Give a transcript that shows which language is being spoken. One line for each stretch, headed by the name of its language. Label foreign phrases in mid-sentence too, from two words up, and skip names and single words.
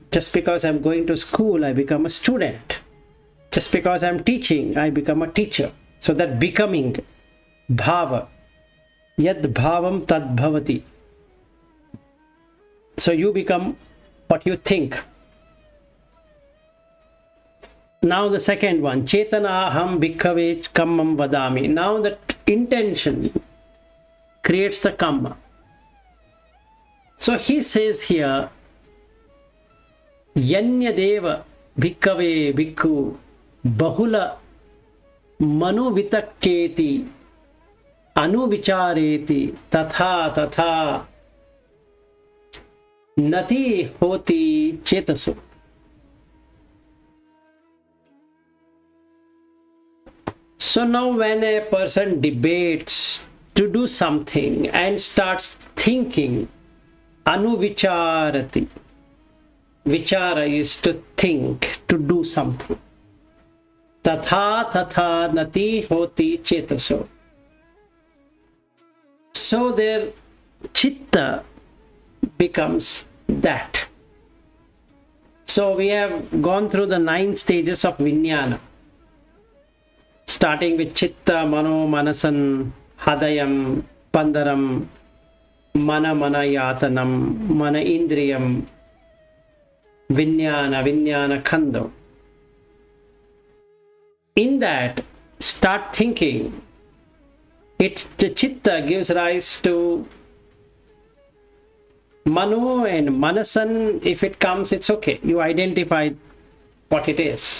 English: Just because I'm going to school, I become a student. Just because I'm teaching, I become a teacher. So that becoming bhava.
Pali: Yad bhavam tad bhavati.
English: So you become what you think. Now the second one,
Pali: chetana aham bhikkhave kammam vadami.
English: Now the intention creates the kamma. So he says here,
Pali: yanyadeva bhikkhave bhikkhu bahula manuvitakketi anuvichareti tatha tatha nati hoti chetaso.
English: So now when a person debates to do something and starts thinking, anuvicharati. Vichara is to think, to do something.
Pali: Tatha tatha nati hoti chetaso.
English: So their chitta becomes that. So we have gone through the 9 stages of Vijnana, starting with
Pali: chitta, mano, manasan, hadayam, pandaram, mana yatanam, mana indriyam, Vijnana khando.
English: In that, start thinking. The chitta gives rise to mano and manasan. If it comes, it's okay. You identify what it is.